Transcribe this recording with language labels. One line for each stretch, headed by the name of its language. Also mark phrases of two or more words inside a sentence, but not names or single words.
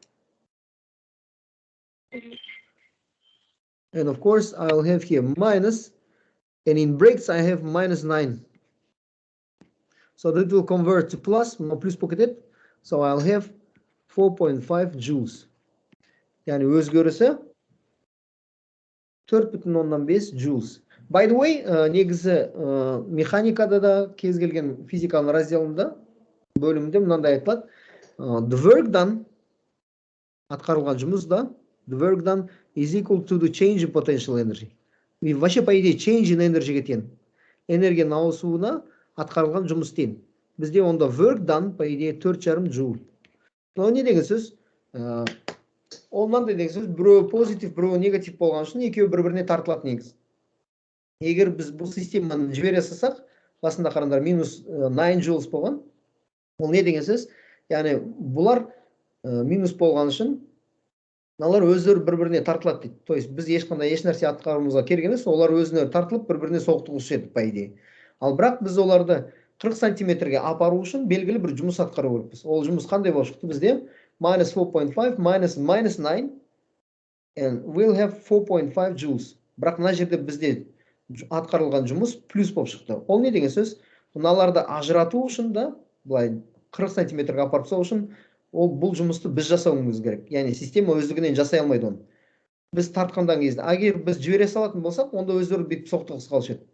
English: And of course, I'll have here minus, and in brakes, I have minus 9. So that will convert to plus, no plus pocketed. So I'll have 4.5 joules.
Kazakh: Yani өзгерісі 4,5 joules.
English: By the way,
Kazakh: негізі механикада да кез келген физиканың разделында бөлімінде мынандай айтылады.
English: The work done,
Kazakh: атқарылған жұмыс да,
English: the work done is equal to the change in potential energy.
Russian: И вообще, по идее,
English: change in energy тең.
Kazakh: Энергияның ауысуына атқарылған жұмыс тең. Бізде онда
English: work done,
Russian: по идее,
Kazakh: 4,5 joule. Но не деген сөз? Ол мынандай деген сөз, біреуі позитив, біреуі негатив болған үшін екеуі бір-біріне тартылады негіз. Егер біз бұл системаны жібере салсақ, басында қараңдар минус 9 joules болған. Ол не деген сөз? Яғни бұлар минус болған үшін мыналар өздері бір-біріне тартылады дейді.
Russian: То есть
Kazakh: біз ешқандай ешнәрсе атқаруымызға керек емес, олар өзіне тартылып бір-біріне соқтығысады,
Russian: по идее.
Kazakh: Ал бірақ біз оларды 40 сантиметрге апару үшін белгілі бір жұмыс атқару керекпіз. Ол жұмыс қандай болып шықты бізде?
English: Minus 4.5 minus 9, and we'll have 4.5 joules.
Kazakh: Бірақ мына жерде бізде атқарылған жұмыс плюс болып шықты. Ол не деген сөз? Мыналарды ажырату үшін да, былай 40 сантиметрге апарып салу үшін, бұл жұмысты біз жасауымыз керек. Яғни система өздігінен жасай алмайды оны. Біз тартқандан кезде, егер біз жібере салатын болсақ, онда өздері бүйтіп соқтығысып қалушы еді.